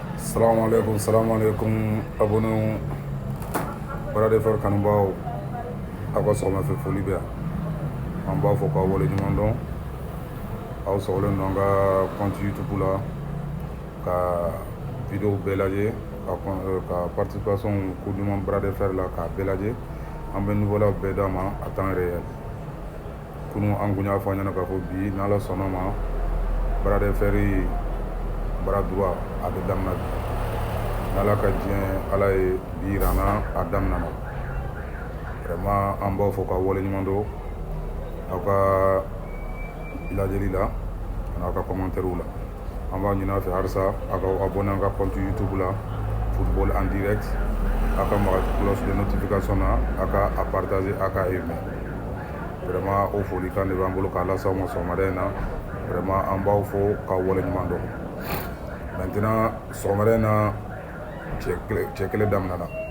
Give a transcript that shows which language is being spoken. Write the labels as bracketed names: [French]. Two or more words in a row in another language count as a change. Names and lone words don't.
[Arabic] سلام عليكم, abonnez-vous. [Bambara] Bara de fer kanubaw aw ka sɔgɔma fɛ foli bɛ yan. An b'a fɔ k'aw waleɲuman dɔn. Aw sɔgɔlen don an ka [French] compte YouTube [Bambara] la ka vidéo bɛɛ lajɛ ka participation Coupe du Monde Bara de fer la k'a bɛɛ lajɛ. An bɛ nouveau la bɛɛ d'a ma [French] à temps réel. [Bambara] Kunu an kun y'a fɔ an ɲɛna k'a fɔ bi n'Ala sɔnna ma Bara de fer bara droit a bɛ daminɛ bi. N'Ala ka diɲɛ Ala ye bi yira an na a daminɛna. Vraiment an b'aw fɔ k'aw waleɲuman dɔn aw ka lajɛli la an'aw ka commentaire la. An b'a ɲini aw fɛ halisa aw ka abonné an ka [French] compte YouTube [Bambara] la [French] football en direct. [Bambara] Aw ka maga [French] cloche de notification [Bambara] na aw ka a partager aw ka aimer. Vraiment o folikan de b'an bolo k'a lase aw ma sɔgɔmada in na. Vraiment an b'aw fɔ k'aw waleɲuman dɔn. Maintenant sɔgɔmada in na cɛ kɛlɛ daminɛna.